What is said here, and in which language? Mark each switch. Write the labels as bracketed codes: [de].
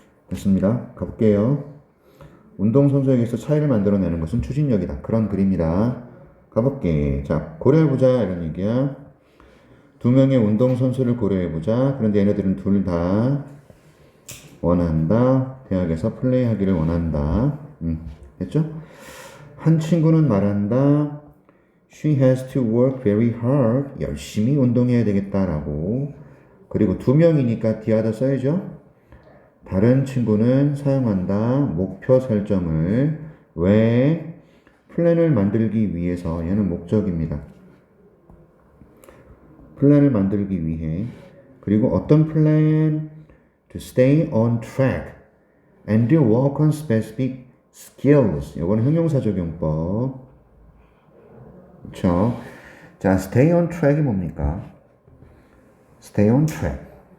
[ko] 됐습니다. 가볼게요. 운동선수에게서 차이를 만들어내는 것은 추진력이다. 그런 글입니다. 가볼게. 자, 고려해보자 이런 얘기야. 두 명의 운동선수를 고려해보자. 그런데 얘네들은 둘 다 원한다. 대학에서 플레이하기를 원한다. 됐죠? 한 친구는 말한다. [en] She has to work very hard. [ko] 열심히 운동해야 되겠다라고. 그리고 두 명이니까 뒤에다 써야죠. 다른 친구는 사용한다. 목표 설정을. 왜? 플랜을 만들기 위해서. 얘는 목적입니다. 플랜을 만들기 위해. 그리고 어떤 플랜? [en] To stay on track and work on specific skills. [ko] 이건 형용사적용법. 그렇죠? 자, [en] stay on track [ko] 이 뭡니까? [en] stay on track.